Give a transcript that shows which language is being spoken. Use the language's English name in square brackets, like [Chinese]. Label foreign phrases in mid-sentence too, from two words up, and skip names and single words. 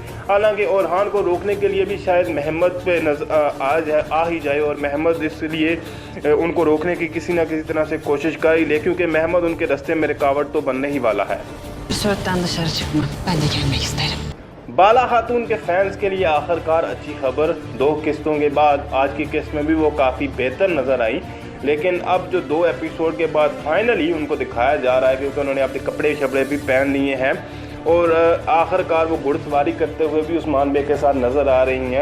[Urdu] حالانکہ اورحان کو روکنے کے لیے بھی شاید محمد پے آ ہی جائے اور محمد اس لیے ان کو روکنے کی کسی نہ کسی طرح سے کوشش کر ہی لے، کیونکہ محمد ان کے راستے میں رکاوٹ تو بننے ہی والا ہے. [Turkish] Söğütten dışarı çıkma. Ben de gelmek isterim. [Urdu] بالا خاتون کے فینز کے لیے آخرکار اچھی خبر، 2 قسطوں کے بعد آج کی قسط میں بھی وہ کافی بہتر نظر آئی، لیکن اب جو 2 ایپیسوڈ کے بعد فائنلی ان کو دکھایا جا رہا ہے کیونکہ انہوں نے اپنے کپڑے شپڑے بھی پہن لیے ہیں اور آخرکار وہ گھڑسواری کرتے ہوئے بھی عثمان بے کے ساتھ نظر آ رہی ہیں.